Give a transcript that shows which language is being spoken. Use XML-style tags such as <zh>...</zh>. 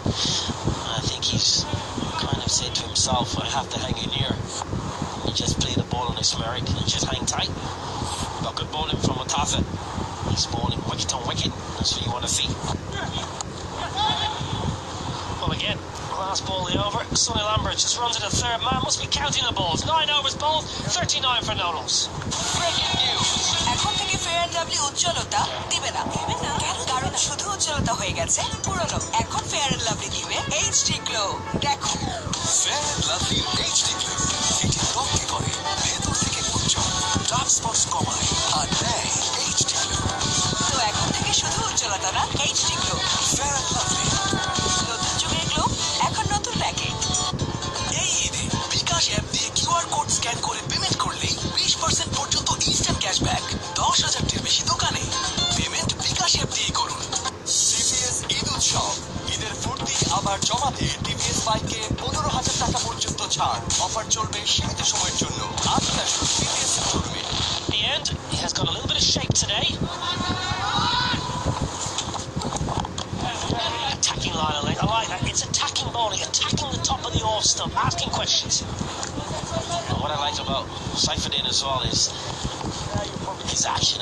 <en>And I think he's kind of said to himself, I have to hang in here and just play the ball on its merit and just hang tight. But good bowling from Mataza. He's bowling wicket on wicket. That's what you want to see. Well, again, last ball of the over. Sonny Lambert just runs to the third man. Must be counting the balls. 9 overs bowled, 39 for no-loss.</en> <bn>Breaking news এখন থেকে fair and lovely উজ্জ্বলতা দিবে না কারণ শুধু উজ্জ্বলতা হয়ে গেছে পুরনো এখন ফেয়ার অ্যান্ড লাভলি দিবে এইচডি গ্লো দেখো fair and lovely HD glow এটি ত্বককে করে ভেতর থেকে উজ্জ্বল, ডার্ক স্পটস কমায় আর দেয় এইচডি গ্লো। তো এখন থেকে শুধু উজ্জ্বলতা না HD glow fair and lovely নতুন যুগের গ্লো এখন নতুন প্যাকেট। এই ঈদে বিকাশ অ্যাপ দিয়ে কিউআর কোড স্ক্যান করে পেমেন্ট করলেই 20% পর্যন্ত ইনস্ট্যান্ট ক্যাশব্যাক। 10,000-টির বেশি দোকানে পেমেন্ট বিকাশ অ্যাপ দিয়ে করুন। টিভিএস ঈদ উৎসব, ঈদের ফুর্তি আবার জমাতে টিভিএস বাইকে 15,000 টাকা পর্যন্ত ছাড়। অফার চলবে সীমিত সময়ের জন্য। আজই আসুন টিভিএস শোরুমে।</bn> <en>In the end, he has got a little bit of shape today. Attacking line of length. I like that. It's attacking bowling, attacking the top of the off stump, asking questions. And what I like about Seifuddin as well is his action.</en>